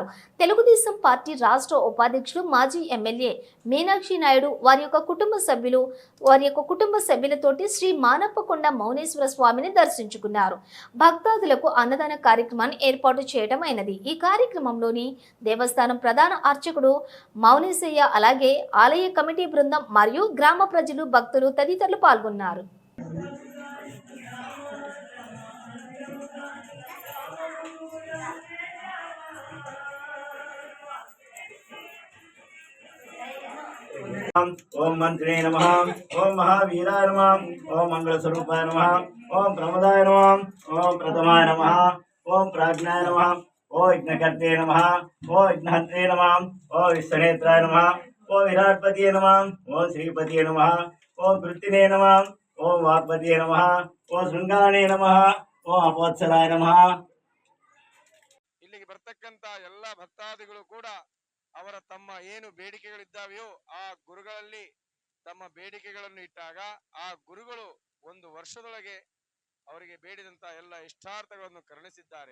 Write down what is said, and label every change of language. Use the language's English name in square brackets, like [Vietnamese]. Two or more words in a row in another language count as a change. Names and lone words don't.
[Telugu] తెలుగుదేశం పార్టీ రాష్ట్ర ఉపాధ్యక్షులు మాజీ ఎమ్మెల్యే మీనాక్షి నాయుడు వారి యొక్క కుటుంబ సభ్యులతోటి శ్రీ మానప్పకొండ మౌనేశ్వర స్వామిని దర్శించుకున్నారు. భక్తాదులకు అన్నదాన కార్యక్రమాన్ని ఏర్పాటు చేయడం అయినది. ఈ కార్యక్రమంలోని దేవస్థానం ప్రధాన అర్చకుడు మౌనేశయ్య, అలాగే ఆలయ కమిటీ బృందం మరియు గ్రామ ప్రజలు, భక్తులు తదితరులు పాల్గొన్నారు. [Sanskrit] ओम मंत्रे नमः, ओम महावीराय नमः, ओम मंगल स्वरूपाय नमः, ओम प्रमदाय नमः, ओम प्रथमाय नमः, ओम प्राज्ञाय नमः, ओम यज्ञकर्ते नमः, ओम यज्ञहत्रे नमः, ओम विश्वनेत्राय नमः, ओम विराटपतिये नमः, ओम श्रीपतिये नमः, ओम कृत्तिने नमः, ओम वाक्पतिये नमः, ओम शृंगारणे नमः, ओम अपोत्सलाय नमः. [Kannada] ಇಲ್ಲಿಗೆ ಬರ್ತಕ್ಕಂತ ಎಲ್ಲ ಭಕ್ತಾದಿಗಳು ಕೂಡ ಅವರ ತಮ್ಮ ಏನು ಬೇಡಿಕೆಗಳಿದ್ದಾವೆಯೋ ಆ ಗುರುಗಳಲ್ಲಿ ತಮ್ಮ ಬೇಡಿಕೆಗಳನ್ನು ಇಟ್ಟಾಗ ಆ ಗುರುಗಳು ಒಂದು ವರ್ಷದೊಳಗೆ ಅವರಿಗೆ ಬೇಡಿದಂತ ಎಲ್ಲ ಇಷ್ಟಾರ್ಥಗಳನ್ನು ಕರುಣಿಸಿದ್ದಾರೆ.